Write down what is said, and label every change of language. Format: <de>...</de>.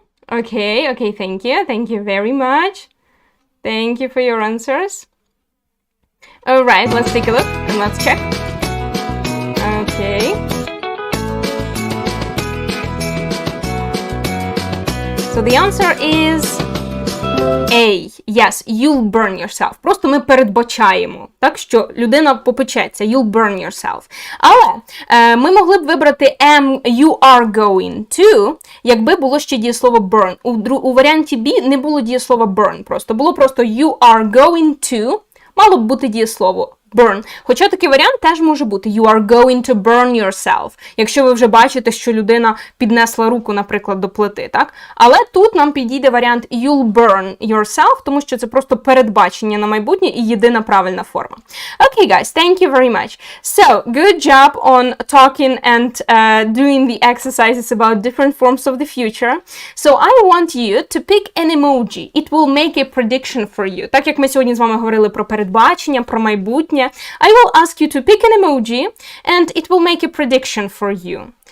<en>Okay, thank you. Thank you very much. Thank you for your answers. Alright, let's take a look and let's check. Okay. So the answer is A. Yes, you'll burn yourself.</en> <uk>Просто ми передбачаємо, так, що людина попечеться.</uk> <en>You'll burn yourself.</en> <uk>Але ми могли б вибрати</uk> <en>you are going to,</en> <uk>якби було ще дієслово burn. У варіанті B не було дієслова burn просто. Було просто</uk> <en>you are going to,</en> <uk>мало б бути дієслово burn. Хоча такий варіант теж може бути</uk> <en>you are going to burn yourself,</en> <uk>якщо ви вже бачите, що людина піднесла руку, наприклад, до плити, так? Але тут нам підійде варіант</uk> <en>you'll burn yourself,</en> <uk>тому що це просто передбачення на майбутнє і єдина правильна форма.</uk> <en>Okay, guys, thank you very much. So, good job on talking and doing the exercises about different forms of the future. So, I want you to pick an emoji. It will make a prediction for you.</en> <uk>Так як ми сьогодні з вами говорили про передбачення, про майбутнє,</uk> <en>I will ask you to pick an emoji and it will make a prediction for you.</en>